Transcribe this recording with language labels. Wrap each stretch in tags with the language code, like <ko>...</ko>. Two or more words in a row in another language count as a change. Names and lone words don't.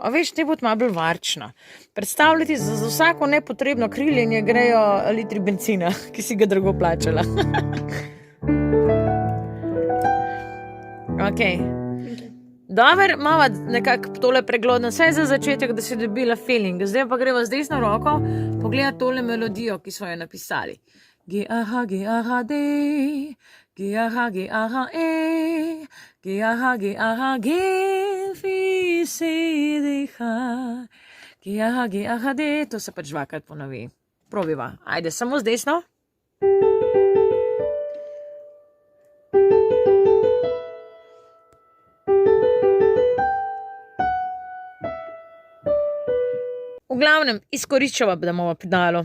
<sl>A veš, te bo malo bolj varčna. Predstavljati, za vsako nepotrebno kriljenje grejo litri benzina, ki si ga drago plačala. Ok. Dober, mava nekako tole preglodno, vsaj za začetek, da si dobila feeling. Zdaj pa greva z desno roko pogledati tole melodijo, ki smo jo napisali. G, A, H, G, A, H, D, G, A, H, G, A, H, E, G, A, H, G, A, H, G, Fi, Si, D, H, G, A, H, G, A, H, D, to se pač dvakrat ponovi. Probiva. Ajde, samo z desno. V glavnem, izkoriščava, da bomo pedalo.</sl>